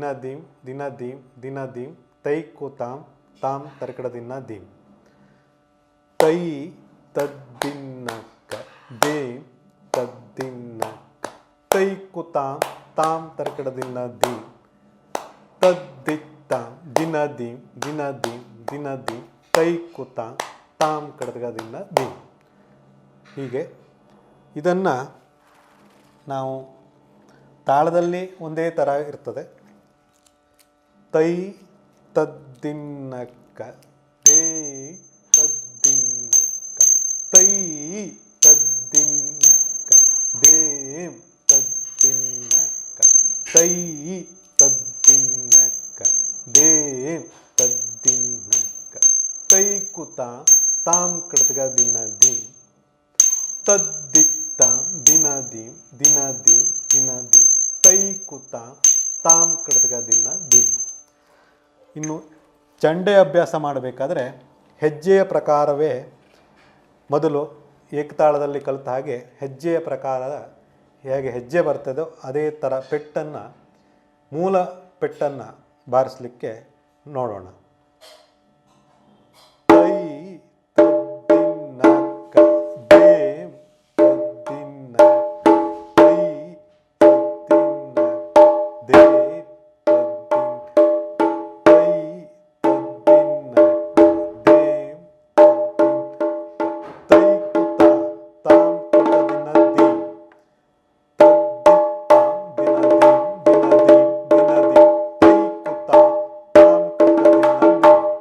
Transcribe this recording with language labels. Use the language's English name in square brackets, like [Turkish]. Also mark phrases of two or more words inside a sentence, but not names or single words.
[Kannada] ದೀಂ ದಿನ ದೀಂ ದಿನ ದೀಂ ತೈಕು ತಾಂ ತಾಂ ತರಕಡ ದಿನ ದೀಂ ತೈ ತದ್ದಿನ್ನಕ್ಕ ದೇಂ ತದ್ದಿನ್ನಕ್ಕ ತೈಕು ತಾಂ ತಾಂ ತರಕಡ ದಿನ ದೀಂ ತದ್ದಿತ್ ತಾಂ ದಿನ ದೀಂ ದಿನ ದೀಂ ದಿನ ದೀಂ ತೈಕು ತಾಂ ತಾಂ ಕಡದಗ ದಿನ ದೀಂ. ಹೀಗೆ ಇದನ್ನು ನಾವು ತಾಳದಲ್ಲಿ ಒಂದೇ ಥರ ಇರ್ತದೆ. ತೈ ತದ್ದಿನ್ನಕ್ಕ ದೇ ತದ್ದಿನ್ನಕ್ಕ ತೈ ತದ್ದಿನ್ನಕ್ಕ ದೇಂ ತದ್ದಿನ್ನಕ್ಕ ತೈ ತದ್ದಿನ್ನಕ್ಕ ದೇಂ ತದ್ದಿನ್ನಕ್ಕ ತೈಕು ತಾಂ ಕಡತಗ ದಿನ ದೀಂ ತದ್ದಿತ್ತಾಂ ದಿನ ದೀಂ ದಿನ ದೀಂ ದಿನ ದೀಂ ತೈಕು ತಾಂ ಕಡತಗ ದಿನ ದೀಂ. ಇನ್ನು ಚಂಡೆ ಅಭ್ಯಾಸ ಮಾಡಬೇಕಾದ್ರೆ ಹೆಜ್ಜೆಯ ಪ್ರಕಾರವೇ ಮೊದಲು ಏಕತಾಳದಲ್ಲಿ ಕಲಿತ ಹಾಗೆ ಹೆಜ್ಜೆಯ ಪ್ರಕಾರ ಹೇಗೆ ಹೆಜ್ಜೆ ಬರ್ತದೋ ಅದೇ ಥರ ಪೆಟ್ಟನ್ನು ಮೂಲ ಪೆಟ್ಟನ್ನು ಬಾರಿಸಲಿಕ್ಕೆ ನೋಡೋಣ. ತೈ ತದ್ದಿನ್ನಕ್ಕ ದೇಂ ತದ್ದಿನ್ನಕ್ಕ ತೈ ತದ್ದಿನ್ನಕ್ಕ ದೇಂ ತದ್ದಿನ್ನಕ್ಕ ತೈ ತದ್ದಿನ್ನಕ್ಕ ದೇಂ ತದ್ದಿನ್ನಕ್ಕ ತೈಕು ತಾಂ ಕಡದಿನ ದೀಂ ತದ್ದಿತ್ತಾಂ ದಿನ ದೀಂ ದಿನ ದೀಂ ದಿನ ದೀಂ ತೈಕು ತಾಂ ಕಡದಿನ ದೀಂ